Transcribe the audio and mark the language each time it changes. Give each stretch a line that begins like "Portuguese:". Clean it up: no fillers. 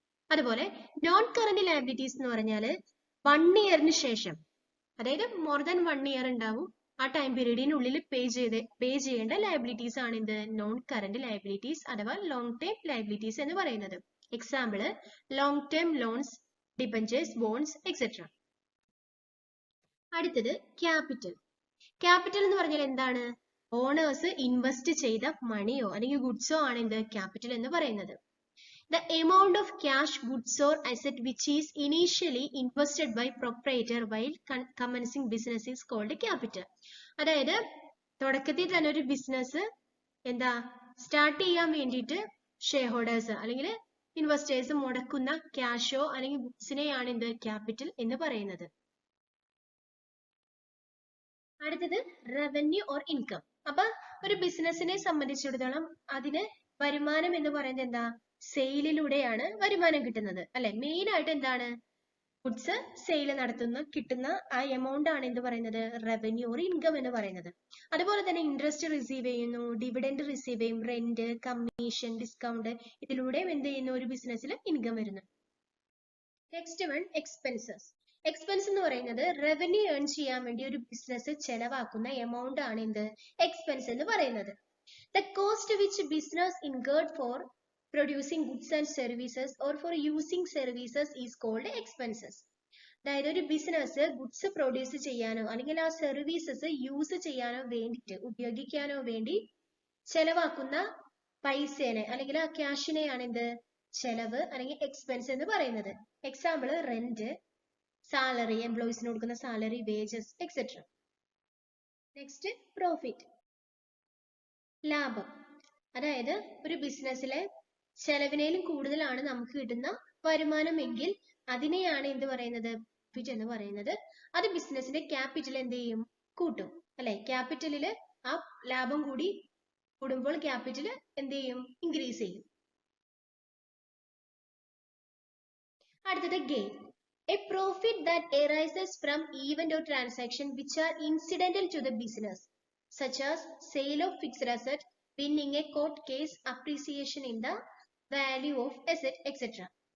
Malayalam: അതുപോലെ non current liabilities എന്ന് പറഞ്ഞാൽ 1 ഇയറിന് ശേഷം, അതായത് മോർ ദാൻ 1 ഇയർ ഉണ്ടാവും, ആ ടൈം പീരീഡിനുള്ളിൽ പേ ചെയ്യേണ്ട ലയബിലിറ്റീസ് ആണ് എന്ത് നോൺ കറന്റ് ലയബിലിറ്റീസ് അഥവാ ലോങ് ടൈം ലയബിലിറ്റീസ് എന്ന് പറയുന്നത്. Example long time loans, debentures, bones, etcetera. അടുത്തത് ക്യാപിറ്റൽ. ക്യാപിറ്റൽ എന്ന് പറഞ്ഞാൽ എന്താണ്? ഓണേഴ്സ് ഇൻവെസ്റ്റ് ചെയ്ത മണിയോ അല്ലെങ്കിൽ ഗുഡ്സോ ആണ് എന്ത് ക്യാപിറ്റൽ എന്ന് പറയുന്നത്.
English: The amount of cash, goods or asset which is initially invested by proprietor while commencing business is called capital.
Malayalam: അതായത് തുടക്കത്തിൽ തന്നെ ഒരു ബിസിനസ് എന്താ സ്റ്റാർട്ട് ചെയ്യാൻ വേണ്ടിയിട്ട് ഷെയർ ഹോൾഡേഴ്സ് അല്ലെങ്കിൽ ഇൻവെസ്റ്റേഴ്സ് മുടക്കുന്ന ക്യാഷോ അല്ലെങ്കിൽ ഗുഡ്സിനെയാണ് എന്ത് ക്യാപിറ്റൽ എന്ന് പറയുന്നത്. അടുത്തത് റവന്യൂ ഓർ ഇൻകം. അപ്പൊ ഒരു ബിസിനസിനെ സംബന്ധിച്ചിടത്തോളം അതിന് വരുമാനം എന്ന് പറയുന്നത് എന്താ, സെയിലിലൂടെയാണ് വരുമാനം കിട്ടുന്നത് അല്ലെ. മെയിൻ ആയിട്ട് എന്താണ്, ഗുഡ്സ് സെയിൽ നടത്തുന്ന കിട്ടുന്ന ആ എമൗണ്ട് ആണ് എന്ത് പറയുന്നത്, റവന്യൂ ഓർ ഇൻകം എന്ന് പറയുന്നത്. അതുപോലെ തന്നെ ഇൻട്രസ്റ്റ് റിസീവ് ചെയ്യുന്നു, ഡിവിഡൻഡ് റിസീവ് ചെയ്യും, റെന്റ്, കമ്മീഷൻ, ഡിസ്കൗണ്ട്, ഇതിലൂടെയും എന്ത് ചെയ്യുന്നു, ഒരു ബിസിനസ്സിൽ ഇൻകം വരുന്നു. Next one expenses. എക്സ്പെൻസ് എന്ന് പറയുന്നത് റവന്യൂ ഏൺ ചെയ്യാൻ വേണ്ടി ഒരു ബിസിനസ് ചെലവാക്കുന്ന എമൗണ്ട് ആണ് എന്ത്, എക്സ്പെൻസ് എന്ന് പറയുന്നത്.
English: The cost which business incurred for producing goods and services or for using services is called expenses.
Malayalam: അതായത് ഒരു ബിസിനസ് ഗുഡ്സ് പ്രൊഡ്യൂസ് ചെയ്യാനോ അല്ലെങ്കിൽ ആ സർവീസസ് യൂസ് ചെയ്യാനോ വേണ്ടിയിട്ട് ഉപയോഗിക്കാനോ വേണ്ടി ചെലവാക്കുന്ന പൈസേനെ അല്ലെങ്കിൽ ആ ക്യാഷിനെയാണ് എന്ത്, ചെലവ് അല്ലെങ്കിൽ എക്സ്പെൻസ് എന്ന് പറയുന്നത്. എക്സാമ്പിൾ റെന്റ്, സാലറി, എംപ്ലോയീസിന് കൊടുക്കുന്ന salary, wages etcetera. Next profit, ലാഭം. അതായത് ഒരു ബിസിനസ്സിലെ ചെലവിനേലും കൂടുതലാണ് നമുക്ക് കിട്ടുന്ന വരുമാനം എങ്കിൽ അതിനെയാണ് എന്ത് പറയുന്നത്, പ്രോഫിറ്റ് എന്ന് പറയുന്നത്. അത് ബിസിനസിന്റെ ക്യാപിറ്റൽ എന്ത് ചെയ്യും, കൂട്ടും അല്ലെ. ക്യാപിറ്റലില് ആ ലാഭം കൂടി കൂടുമ്പോൾ ക്യാപിറ്റൽ എന്ത് ചെയ്യും, ഇൻക്രീസ് ചെയ്യും. അടുത്തത് gain.
English: A profit that arises from event or transaction which are incidental to the business, such as sale of fixed asset, winning a court case, appreciation in the value of asset, etc.